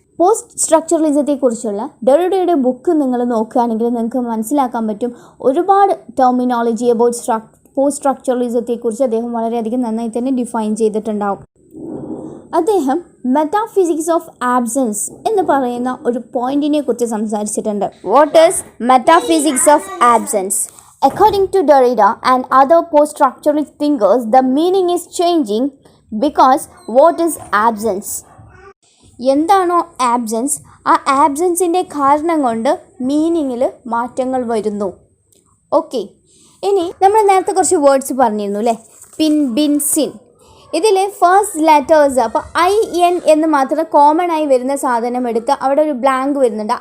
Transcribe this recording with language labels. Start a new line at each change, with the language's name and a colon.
Malayalam: Post സ്ട്രക്ചറലിസത്തെക്കുറിച്ചുള്ള ഡെറിഡയുടെ book നിങ്ങൾ നോക്കുകയാണെങ്കിൽ നിങ്ങൾക്ക് മനസ്സിലാക്കാൻ പറ്റും, ഒരുപാട് ടെർമിനോളജി അബൌട്ട് പോസ്റ്റ് സ്ട്രക്ചറലിസത്തെക്കുറിച്ച് അദ്ദേഹം വളരെയധികം നന്നായി തന്നെ ഡിഫൈൻ ചെയ്തിട്ടുണ്ടാവും. അദ്ദേഹം മെറ്റാഫിസിക്സ് ഓഫ് ആബ്സെൻസ് എന്ന് പറയുന്ന ഒരു പോയിന്റിനെ കുറിച്ച് സംസാരിച്ചിട്ടുണ്ട്.
English: What is metaphysics of absence? According to Derrida and other post-structuralist thinkers, the meaning is changing because what is absence?
Malayalam: എന്താണോ ആബ്സെൻസ്, ആ ആബ്സെൻസിൻ്റെ കാരണം കൊണ്ട് മീനിങ്ങിൽ മാറ്റങ്ങൾ വരുന്നു. ഓക്കെ, ഇനി നമ്മൾ നേരത്തെ കുറച്ച് വേർഡ്സ് പറഞ്ഞിരുന്നു അല്ലേ, പിൻ, ബിൻ, സിൻ. ഇതിൽ ഫസ്റ്റ് ലെറ്റേഴ്സ്, അപ്പോൾ IN എന്ന് മാത്രം കോമൺ ആയി വരുന്ന സാധനം എടുത്ത് അവിടെ ഒരു ബ്ലാങ്ക് വരുന്നുണ്ട്.